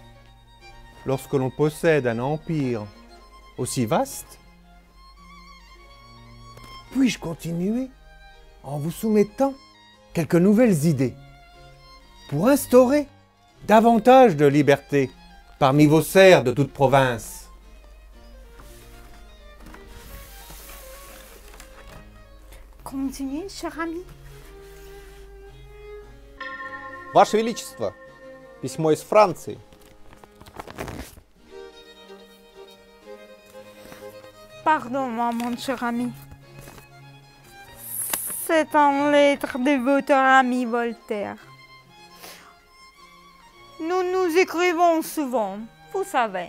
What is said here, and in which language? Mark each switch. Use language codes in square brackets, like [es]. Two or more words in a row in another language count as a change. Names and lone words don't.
[fr] Lorsque l'on possède un empire aussi vaste, puis-je continuer en vous soumettant quelques nouvelles idées pour instaurer davantage de liberté parmi vos serfs de toute province. Continuez, cher ami. [ru] Ваше Величество, письмо из Франции. [fr] Pardon-moi, mon cher ami. C'est en lettre de votre ami Voltaire. Nous nous écrivons souvent, vous savez.